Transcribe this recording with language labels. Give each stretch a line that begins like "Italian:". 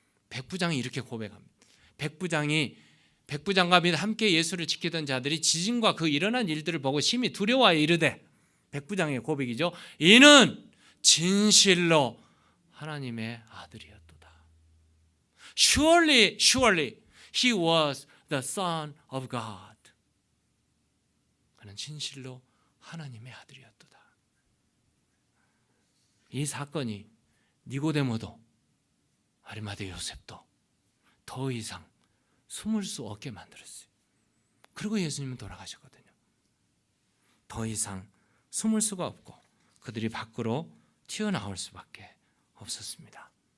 Korean: 백부장이 이렇게 고백합니다. 백부장과 및 함께 예수를 지키던 자들이 지진과 그 일어난 일들을 보고 심히 두려워하여 이르되, 백부장의 고백이죠. 이는 진실로 하나님의 아들이었도다.
English: Surely, surely, he was the son of God.
Korean: 그는 진실로 하나님의 아들이었도다. 이 사건이 니고데모도 아리마대 요셉도 더 이상 숨을 수 없게 만들었어요. 그리고 예수님은 돌아가셨거든요. 더 이상 숨을 수가 없고 그들이 밖으로 튀어나올 수밖에 없었습니다.